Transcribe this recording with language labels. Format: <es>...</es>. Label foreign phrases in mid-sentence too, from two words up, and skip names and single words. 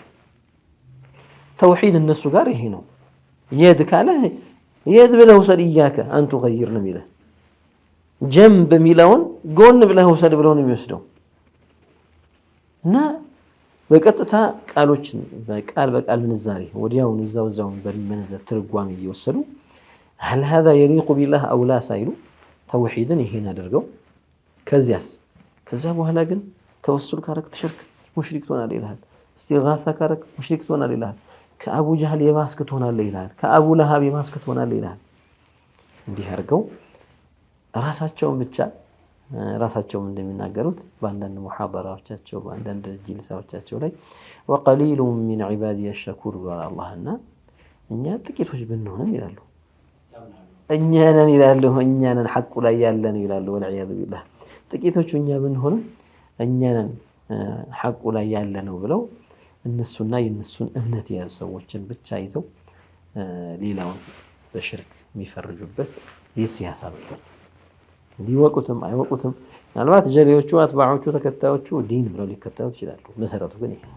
<am>ተውሂድ እነሱ ጋር ይሄ ነው። የድ ካለ የድ ብለህ ውሰድ ኢያከ አንቱ ገይር ነው የሚለው ጀንብ የሚለውን ጎን ብለህ ውሰድ ብለው ነው የሚወስደው እና በቀጥታ ቃሎችን በቃል ምንዛሬ ወዲያውኑ እዛው በመነዘር ትርጓሜ እየወሰዱ</am> <ar>هل هذا يليق بالله او لا</ar> <am>ሳይሉ ተውሂድን ይሄን አድርገው ከዛ በኋላ ግን ተወሱል ካረክ ተሽርክ ሙሽሪክ ትሆናለህ ይላል። እስቲጋሳ ካረክ ሙሽሪክ ትሆናለህ ይላል። ከአቡ ጀህል የማስክ ትሆናለህ ይላል። ከአቡ ለሃብ የማስክ ትሆናለህ ይላል። እንዲህ አድርገው ራሳቸውም እንደሚናገሩት በአንዳንድ ሙሐደራዎቻቸው በአንዳንድ ጅልሳዎቻቸው ላይ</am> <ar>وقليل من عبادي الشكور والله</ar> <am>እኛ ጥቂቶች ብንሆንም ይላሉ እኛንን ሐቁ ላይ ያለን ይላሉ</am> <ar>والعياذ بالله</ar> <am>ጥቂቶቹ እኛ ብንሆንም እኛንን ሐቁ ላይ ያለነው ብለው እነሱና የነሱን እምነት ያሉ ሰዎችን ብቻ ይዘው ሌላውን በሽርክ የሚፈርጁበት የሲያሳ ነው። ሊወቁትም አይወቁትም ምናልባት ጀሌዎቹ አትባዖቹ ተከታዮቹ ዲን ብለው ሊከተሉ ይችላሉ። መሰረቱ ግን ይሄ</am>